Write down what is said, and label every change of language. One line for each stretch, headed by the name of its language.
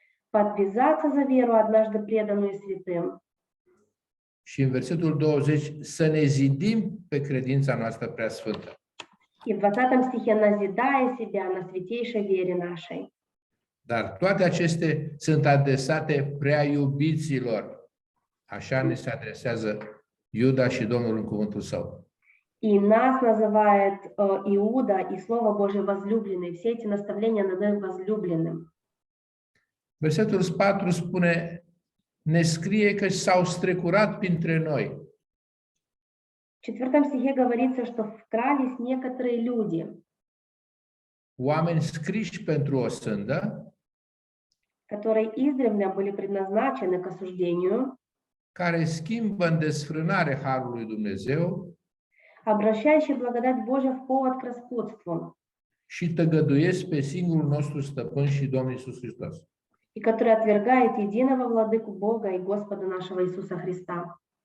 Russian: Подвязаться за веру, однажды преданную святым.
Romanian: și în versetul 20 să ne zidim pe credința noastră prea sfântă.
Russian: И в 20 стихе назидая себя на святейшей вере нашей.
Romanian: Dar toate acestea sunt adresate prea iubiților. Așa ne se adresează Iuda și Domnul în cuvântul său.
Russian: И нас называет Иуда и Слово Божие возлюбленный. Все эти наставления надо возлюбленным.
Romanian: Versetul 4 spune, ne scrie că s-au strecurat printre noi.
Russian: В 4 стихе говорится, что вкрались некоторые люди,
Romanian: Oameni scriși pentru o sândă,
Russian: которые издревле были предназначены к осуждению,
Romanian: care schimbă în desfrânare harul lui Dumnezeu
Russian: обращающие благодать Божию в повод к распутству,
Romanian: și tăgăduiesc pe singurul nostru stăpân și Domn Iisus Hristos.
Russian: и который отвергает единого владыку Бога и Господа нашего Иисуса Христа.